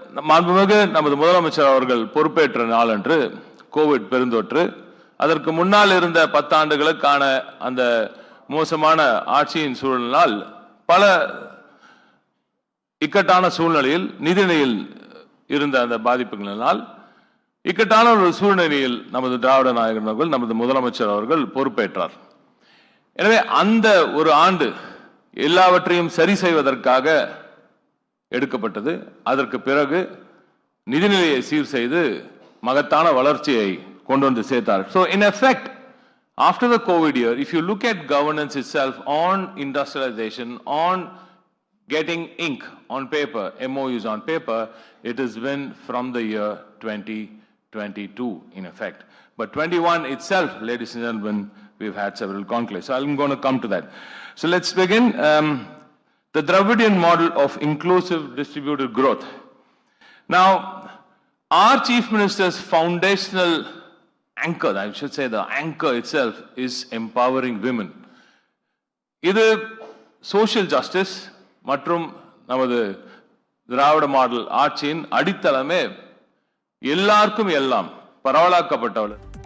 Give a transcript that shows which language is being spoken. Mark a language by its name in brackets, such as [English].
[Tamil] மாண்புமிகு நமது முதலமைச்சர் அவர்கள் பொறுப்பேற்ற நாளன்று கோவிட் பெருந்தொற்று, அதற்கு முன்னால் இருந்த 10 ஆண்டுகளுக்கான அந்த மோசமான ஆட்சியின் சூழலினால் பல இக்கட்டான சூழ்நிலையில் நிதிநிலையில் இருந்த அந்த பாதிப்புகளினால் இக்கட்டான ஒரு சூழ்நிலையில் நமது திராவிட நாயகன் அவர்கள் நமது முதலமைச்சர் அவர்கள் பொறுப்பேற்றார். எனவே அந்த ஒரு ஆண்டு எல்லாவற்றையும் சரி செய்வதற்காக எடுக்கப்பட்டது. அதற்கு பிறகு நிதிநிலையை சீர் செய்து மகத்தான வளர்ச்சியை கொண்டு வந்து சேர்த்தார். [English] So in effect, after the COVID year, if you look at governance itself on industrialization, on getting ink on paper, MOUs on paper, it has been from the year 2022 in effect. But 21 itself, ladies and gentlemen, we've had several conclaves. So I'm going to come to that. So let's begin. The Dravidian model of inclusive distributed growth. Now, our Chief Minister's foundational anchor, I should say the anchor itself, is empowering women. [Tamil] இது social justice மற்றும் நமது திராவிட model ஆட்சியின் அடித்தளமே எல்லாருக்கும் எல்லாம் பரவலாக்கப்பட்டவள்.